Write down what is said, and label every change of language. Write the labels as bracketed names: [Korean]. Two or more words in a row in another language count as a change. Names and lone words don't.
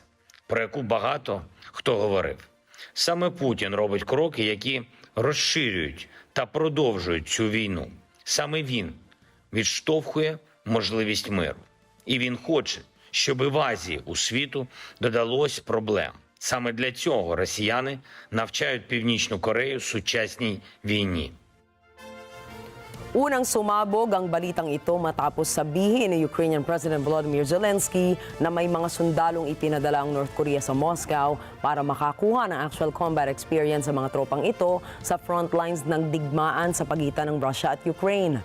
[Ukrainian] Про яку багато хто говорив. Саме Путін робить кроки, які розширюють та продовжують цю війну. Саме він відштовхує можливість миру. І він хоче, щоб і в Азії у світу додалось проблем. Саме для цього росіяни навчають Північну Корею сучасній війні. [Filipino] Unang sumabog ang balitang ito matapos sabihin ni Ukrainian President Volodymyr Zelensky na may mga sundalong ipinadala ang North Korea sa Moscow para makakuha ng [English] actual combat experience [Filipino] sa mga tropang ito sa [English] front lines [Filipino] ng digmaan sa pagitan ng Russia at Ukraine.